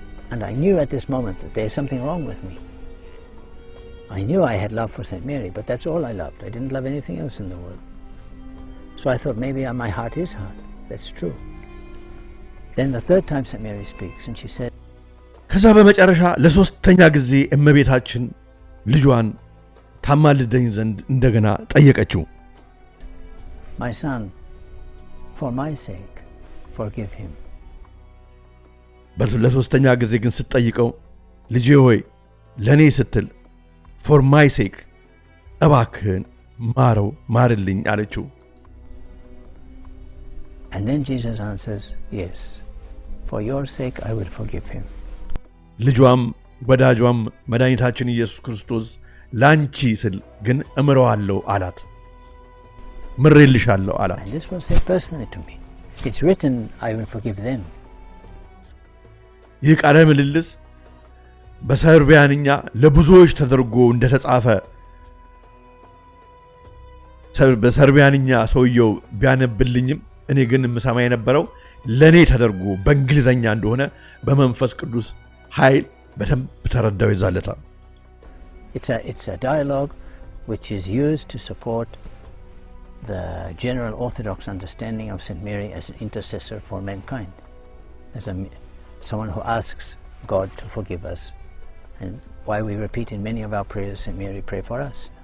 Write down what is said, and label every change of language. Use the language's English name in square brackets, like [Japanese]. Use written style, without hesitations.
[English] And I knew at this moment that there is something wrong with me. I knew I had love for St. Mary, but that's all I loved. I didn't love anything else in the world. So I thought maybe my heart is hard. That's true. Then the third time St. Mary speaks and she said, [Amharic] ከዛ በመጨረሻ ለሶስተኛ ጊዜ እመቤታችን ልጇን ታማልደኝ ዘንድ እንደገና ጠየቀችው። [English] My son, for my sake, forgive him. [Amharic] ለሶስተኛ ጊዜ ግን ስትጠይቀው ልጄ ሆይ ለኔ ስትል [English] for my sake [Amharic] እባክህን ማርልኝ አለችው። [English] And then Jesus answers, yes, for your sake I will forgive him. [Amharic] ልጇም ወዳጇም መድኃኒታችን ኢየሱስ ክርስቶስ ላንቺ ስል ግን እምረዋለሁ አላት። ምሬልሻለሁ አላት። [English] And this was said personally to me. It's written, I will forgive them. [Amharic] ይህ ቃለ ምልልስ በሰርቢያንኛ ለብዙዎች ተደርጎ እንደተጻፈ በሰርቢያንኛ ሰውየው ቢያነብልኝም እኔ ግን ምሰማ የነበረው ለኔ ተደርጎ በእንግሊዘኛ እንደሆነ በመንፈስ ቅዱስ ኃይል በደንብ ተረዳው ይዛለታ። [English] It's a dialogue which is used to support the general Orthodox understanding of St. Mary as an intercessor for mankind, as someone who asks God to forgive us, and why we repeat in many of our prayers, St. Mary, pray for us.